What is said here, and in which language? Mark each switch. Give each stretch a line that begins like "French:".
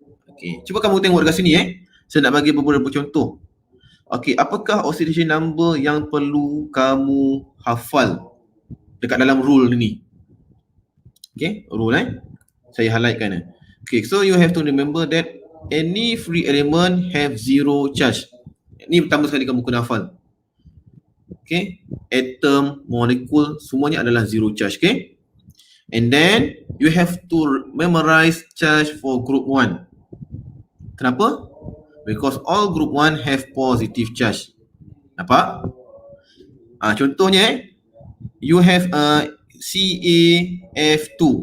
Malay: Okay, cuba kamu tengok dekat sini Saya nak bagi beberapa contoh. Okay, apakah oxidation number yang perlu kamu hafal dekat dalam rule ni?
English: Okay, rule
Malay: saya highlightkan
English: Okay, so you have to remember that any free element have zero charge.
Malay: Ni pertama sekali kamu kena hafal. Okay, atom, molekul semuanya adalah zero charge.
English: Okay, and then you have to memorize charge for group 1. Kenapa? Because all group 1 have positive charge. Nampak? Contohnya you have CaF2.